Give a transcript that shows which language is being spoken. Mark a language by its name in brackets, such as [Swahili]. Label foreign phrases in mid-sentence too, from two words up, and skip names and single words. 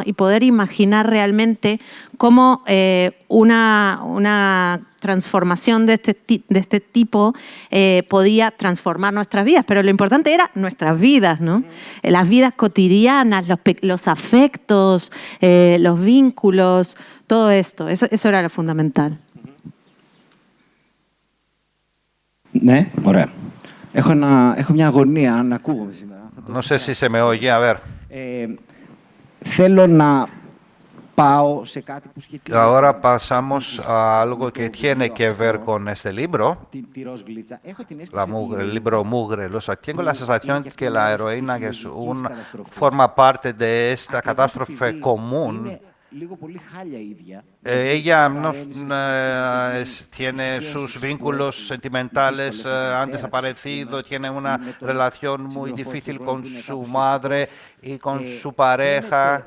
[Spanish] Y poder imaginar realmente cómo una transformación de este tipo podía transformar nuestras vidas. Pero lo importante era nuestras vidas, ¿no? Las vidas cotidianas, los afectos, los vínculos, todo esto. Eso era lo fundamental. [Greek] Ναι, ωραία. Έχω μια αγωνία να ακούγομαι σήμερα. [Spanish] No sé si se me oye, a ver. [Greek] Θέλω να πάω σε κάτι που σχετίζεται. [Spanish] Ahora pasamos a algo que tiene que ver con este libro, el libro Mugre Rosa. Tengo la sensación que la heroína que forma parte de esta catástrofe común. Ella tiene sus vínculos sentimentales, han desaparecido, tiene una relación muy difícil con su madre y con su pareja.